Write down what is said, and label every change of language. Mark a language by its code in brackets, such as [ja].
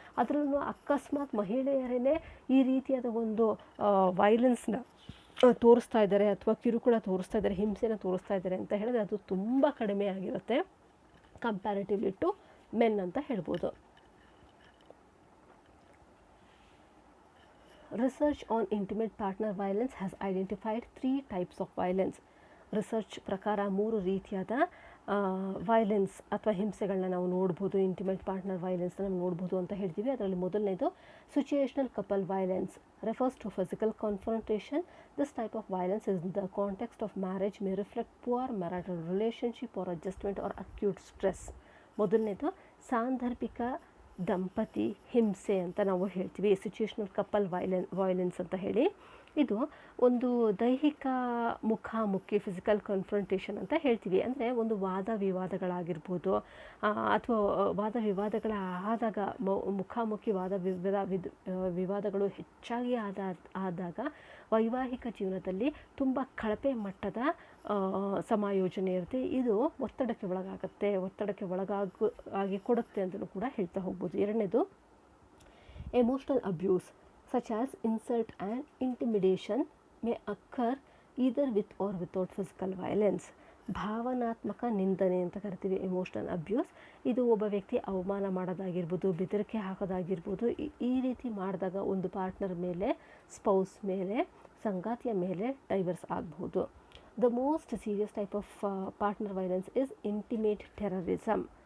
[kn] ಅದರಲ್ಲೂ ಅಕಸ್ಮಾತ್ ಮಹಿಳೆಯರೇ ಈ ರೀತಿಯಾದ ಒಂದು ವೈಲೆನ್ಸ್ನ ತೋರಿಸ್ತಾ ಇದ್ದಾರೆ, ಅಥವಾ ಕಿರುಕುಳ ತೋರಿಸ್ತಾ ಇದ್ದಾರೆ, ಹಿಂಸೆನ ತೋರಿಸ್ತಾ ಇದ್ದಾರೆ ಅಂತ ಹೇಳಿದ್ರೆ ಅದು ತುಂಬ ಕಡಿಮೆ ಆಗಿರುತ್ತೆ [en] comparatively to men [kn] ಅಂತ ಹೇಳ್ಬೋದು. [en] Research on intimate partner violence has identified 3 types of violence. [kn] Research ಪ್ರಕಾರ 3 ರೀತಿಯಾದ ವೈಲೆನ್ಸ್ ಅಥವಾ ಹಿಂಸೆಗಳನ್ನ ನಾವು ನೋಡ್ಬೋದು, ಇಂಟಿಮೇಟ್ ಪಾರ್ಟ್ನರ್ ವೈಲೆನ್ಸ್ನ ನಾವು ನೋಡ್ಬೋದು ಅಂತ ಹೇಳ್ತೀವಿ. ಅದರಲ್ಲಿ ಮೊದಲನೇದು [en] Situational couple violence, refers to physical confrontation. This type of violence is the context of marriage may reflect poor marital relationship or adjustment or acute stress. [kn] ಮೊದಲನೇದು ಸಾಂದರ್ಭಿಕ ದಂಪತಿ ಹಿಂಸೆ ಅಂತ ನಾವು ಹೇಳ್ತೀವಿ, ಸಿಚುಯೇಷನಲ್ ಕಪಲ್ ವೈಲೆನ್ಸ್ ಅಂತ ಹೇಳಿ. ಇದು ಒಂದು ದೈಹಿಕ ಮುಖಾಮುಖಿ, ಫಿಸಿಕಲ್ ಕಾನ್ಫ್ರಂಟೇಷನ್ ಅಂತ ಹೇಳ್ತೀವಿ. ಅಂದರೆ ಒಂದು ವಾದ ವಿವಾದಗಳಾಗಿರ್ಬೋದು, ಅಥವಾ ವಾದ ವಿವಾದಗಳ ಆದಾಗ, ಮುಖಾಮುಖಿ ವಿವಾದಗಳು ಹೆಚ್ಚಾಗಿ ಆದಾಗ ವೈವಾಹಿಕ ಜೀವನದಲ್ಲಿ ತುಂಬ ಕಳಪೆ ಮಟ್ಟದ ಸಮಾಯೋಜನೆ ಇರುತ್ತೆ. ಇದು ಒತ್ತಡಕ್ಕೆ ಒಳಗಾಗಿ ಕೊಡುತ್ತೆ ಅಂತಲೂ ಕೂಡ ಹೇಳ್ತಾ ಹೋಗ್ಬೋದು. ಎರಡನೇದು [en] Emotional abuse such as insult and intimidation may occur either with or without physical violence. [kn] ಭಾವನಾತ್ಮಕ ನಿಂದನೆ ಅಂತ ಕರಿತೀವಿ ಎಮೋಷನಲ್ ಅಬ್ಯೂಸ್. ಇದು ಒಬ್ಬ ವ್ಯಕ್ತಿ ಅವಮಾನ ಮಾಡೋದಾಗಿರ್ಬೋದು, ಬೆದರಿಕೆ ಹಾಕೋದಾಗಿರ್ಬೋದು. ಈ ರೀತಿ ಮಾಡಿದಾಗ ಒಂದು ಪಾರ್ಟ್ನರ್ ಮೇಲೆ, ಸ್ಪೌಸ್ ಮೇಲೆ, ಸಂಗಾತಿಯ ಮೇಲೆ ಡೈವರ್ಸ್ ಆಗಬಹುದು. [en] The most serious type of partner violence is intimate terrorism.